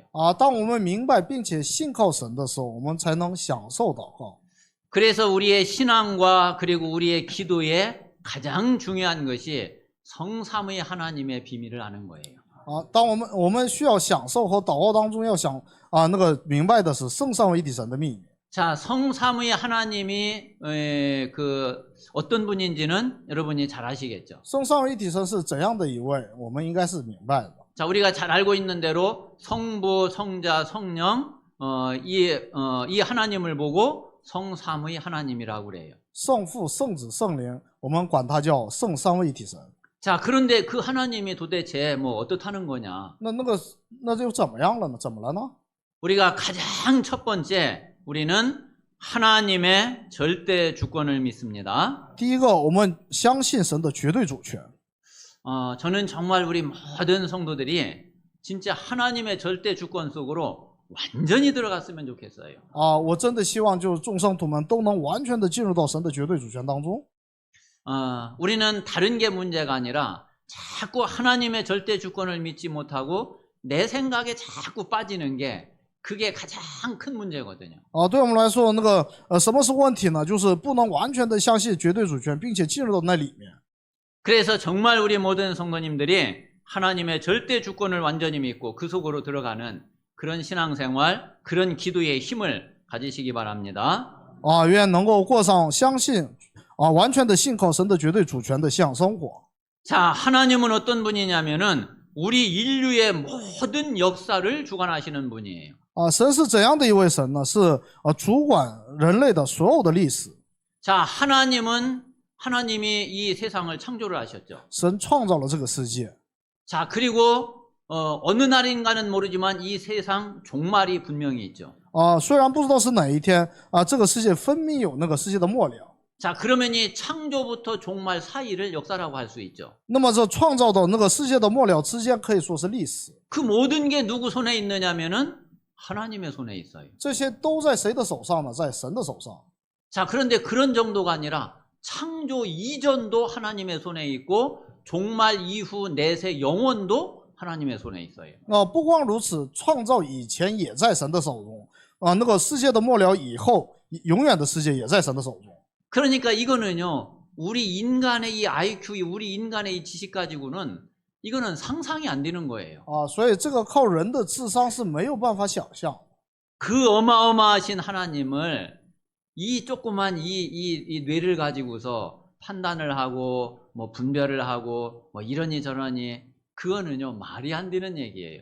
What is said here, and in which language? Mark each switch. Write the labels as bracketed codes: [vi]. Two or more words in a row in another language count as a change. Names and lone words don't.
[zh] 当我们明白并且信靠神的时候，我们才能享受祷告。 [ko] 그래서 우리의 신앙과 그리고 우리의 기도에 가장 중요한 것이 성삼위 하나님의 비밀을 아는 거예요. [zh] 当我们需要享受和祷告当中要那个明白的是圣三位一体神的秘密。 [ko] 자, 성삼위 하나님이 그 어떤 분인지는 여러분이 잘 아시겠죠. [zh] 圣三位一体神是怎样的一位，我们应该是明白的。 [ko] 자, 우리가 잘 알고 있는 대로 성부, 성자, 성령 이 하나님을 보고 성삼위 하나님이라고 그래요. [zh] 圣父、圣子、圣灵，我们管它叫圣三位一体神。 [ko] 자, 그런데 그 하나님이 도대체 뭐 어떻다는 거냐? [zh] 那就怎么样了呢？怎么了呢？ [ko] 우리가 가장 첫 번째 우리는 하나님의 절대 주권을 믿습니다. [zh] 第一个，我们相信神的绝对主权。 [ko] 저는 정말 우리 모든 성도들이 진짜 하나님의 절대 주권 속으로 완전히 들어갔으면 좋겠어요. [zh] 我真的希望就是众圣徒们都能完全的进入到神的绝对主权当中。 [ko] 우리는 다른 게 문제가 아니라 자꾸 하나님의 절대 주권을 믿지 못하고 내 생각에 자꾸 빠지는 게 그게 가장 큰 문제거든요. [zh] 对我们来说，什么是问题呢？就是不能完全的相信绝对主权，并且进入到那里面。 [ko] 그래서 정말 우리 모든 성도님들이 하나님의 절대 주권을 완전히 믿고 그 속으로 들어가는 그런 신앙생활, 그런 기도의 힘을 가지시기 바랍니다. [zh] 愿能够过上相信完全的信靠神的绝对主权的信仰生活。 [ko] 자, 하나님은 어떤 분이냐면은 우리 인류의 모든 역사를 주관하시는 분이에요. [zh] 神是怎样的一位神呢？是主管人类的所有的历史。 [ko] 자, 하나님이 이 세상을 창조를 하셨죠. [zh] 神创造了这个世界。 [ko] 자, 그리고 어느 날인가는 모르지만 이 세상 종말이 분명히 있죠. [zh] 虽然不知道是哪一天这个世界分明有那个世界的末了。 [ko] 자, 그러면 이 창조부터 종말 사이를 역사라고 할 수 있죠. [zh] 那么这创造到那个世界的末了之间可以说是历史。 [ko] 그 모든 게 누구 손에 있느냐면은 하나님의 손에 있어요. [zh] 这些都在谁的手上呢？在神的手上。 [ko] 자, 그런데 그런 정도가 아니라 창조 이전도 하나님의 손에 있고 종말 이후 내세 영원도 하나님의 손에 있어요. [zh] 不光如此，创造以前也在神的手中那个世界的末了以后，永远的世界也在神的手中。 [ko] 그러니까 이거는요, 우리 인간의 이 IQ, 우리 인간의 이 지식 가지고는 이거는 상상이 안 되는 거예요. [zh] 所以这个靠人的智商是没有办法想象。 [ko] 그 어마어마하신 하나님을 이 조그만 이 뇌를 가지고서 판단을 하고 뭐 분별을 하고 뭐 이러니 저러니 그거는요 말이 안 되는 얘기예요.